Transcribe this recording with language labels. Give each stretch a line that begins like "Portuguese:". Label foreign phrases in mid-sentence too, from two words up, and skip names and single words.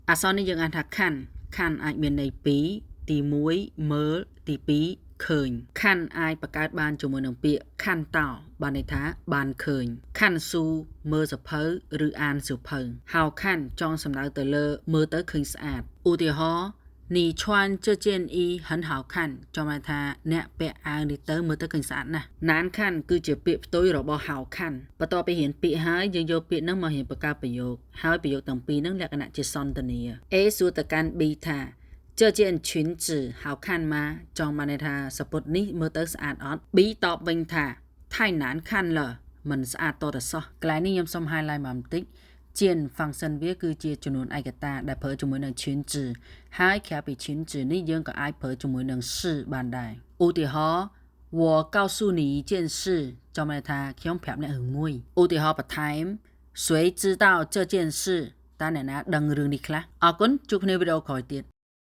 Khmer: សរនេះយើងអានថាខាន់អាចមានន័យពីរទី1មើលទី2ឃើញខាន់អាចបង្កើតបានជាមួយនឹងពាក្យខាន់តោបានន័យថាបានឃើញខាន់ស៊ូមើលសភៅឬអានសៀវភៅហៅខាន់ចង់សំដៅទៅលើមើលទៅឃើញស្អាតឧ ទាហរណ៍
Chinese: 你穿这件衣很好看
Khmer: ចង់ថាអ្នកពាក់អាវនេះទៅមើលទៅឃើញស្អាតណាស់ណានខាន់គឺជាពាក្យផ្ទុយរបស់ហៅខាន់បន្ទាប់ពីរៀនពាក្យហើយយើង យកពាក្យហ្នឹងមករៀនបង្កើតប្រយោគហើយប្រយោគទាំងពីរហ្នឹងលក្ខណៈជាសន្ទនា A សួរទៅកាន់ B ថា
Chinese: 这件裙子好看吗
Khmer: ចង់បានន័យថាសពុតនេះមើលទៅស្អាតអត់ B តបវិញថា
Chinese: 太难看了
Khmer: មិនស្អាតតទៅសោះកន្លែងនេះខ្ញុំសូម highlight មកបន្តិចជា function វាគឺជាចំនួនឯកតាដែលប្រើជាមួយនឹង裙子ហើយក្រៅពី裙子នេះយើងក៏អាចប្រើជាមួយនឹង是បានដែរឧទាហរណ៍
Chinese: 我告诉你一件事
Khmer: ចង់បានថាខ្ញុំប្រាប់អ្នករឿងមួយឧទាហរណ៍បន្ថែម
Chinese: 谁知道这件事
Khmer: តើអ្នកណាដឹងរឿងនេះខ្លះអរគុណជួបគ្នាវីដេអូក្រោយទៀត